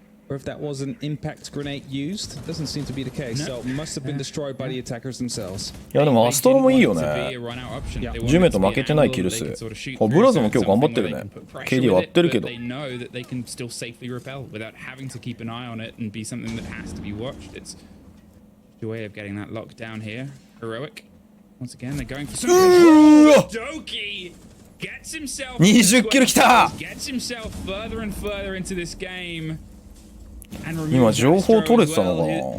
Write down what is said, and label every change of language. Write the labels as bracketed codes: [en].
[en] Or if that was an impact grenade used, doesn't seem to be the case. So it must have been destroyed by the attackers themselves. [ja] いやでもアストロもいいよね。ジュメと負けてないキル数。ブラズも今日頑張ってるね。 KD 割ってるけど。 [en] They know that they can still safely repel without having to keep an eye on it and be something that has to be watched. It's the way of getting that lock down here. Heroic. Once again, they're going for some. Doki gets himself. [ja] 20キル来た。 [en] Gets himself further and further into this game. [ja] 今情報取れてたのかな。